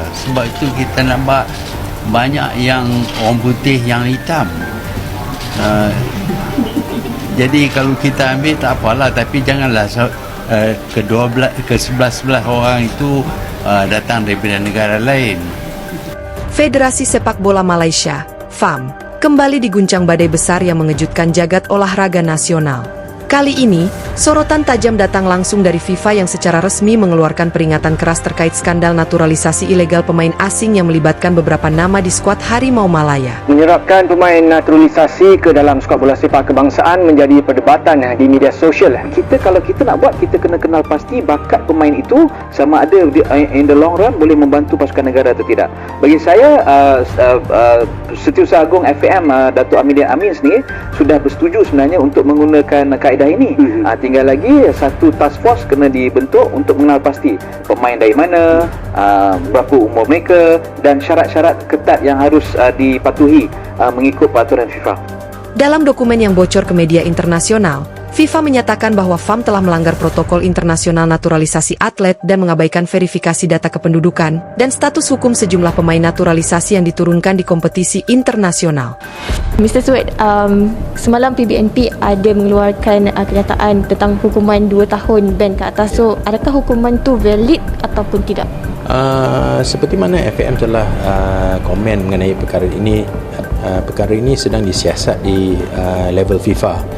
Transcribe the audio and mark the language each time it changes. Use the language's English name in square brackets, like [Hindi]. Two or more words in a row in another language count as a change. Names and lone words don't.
[Malay] Sebab itu kita nampak banyak yang orang putih yang hitam. Jadi kalau kita ambil tak apalah, tapi janganlah ke-11 orang itu datang daripada negara lain. [Indonesian] Federasi Sepak Bola Malaysia, FAM, kembali diguncang badai besar yang mengejutkan jagat olahraga nasional. Kali ini, sorotan tajam datang langsung dari FIFA yang secara resmi mengeluarkan peringatan keras terkait skandal naturalisasi ilegal pemain asing yang melibatkan beberapa nama di skuad Harimau Malaya. [Malay] Menyerapkan pemain naturalisasi ke dalam skuad bola sepak kebangsaan menjadi perdebatan di media sosial. Kalau kita nak buat, kita kena kenal pasti bakat pemain itu sama ada [English] in the long run [Malay] boleh membantu pasukan negara atau tidak. Bagi saya, Setiausaha Agung FAM Datuk Aminuddin Amin sendiri sudah bersetuju sebenarnya untuk menggunakan kaedah ini. Tinggal lagi satu [English] task force [Malay] kena dibentuk untuk mengenal pasti pemain dari mana, berapa umur mereka dan syarat-syarat ketat yang harus dipatuhi mengikut peraturan FIFA. [Indonesian] Dalam dokumen yang bocor ke media internasional, FIFA menyatakan bahwa FAM telah melanggar protokol internasional naturalisasi atlet dan mengabaikan verifikasi data kependudukan dan status hukum sejumlah pemain naturalisasi yang diturunkan di kompetisi internasional. [Malay] Mr. Sued, semalam PBNP ada mengeluarkan kenyataan tentang hukuman 2 tahun ban ke atas. So, adakah hukuman tu valid ataupun tidak? Seperti mana FAM telah komen mengenai perkara ini, perkara ini sedang disiasat di level FIFA.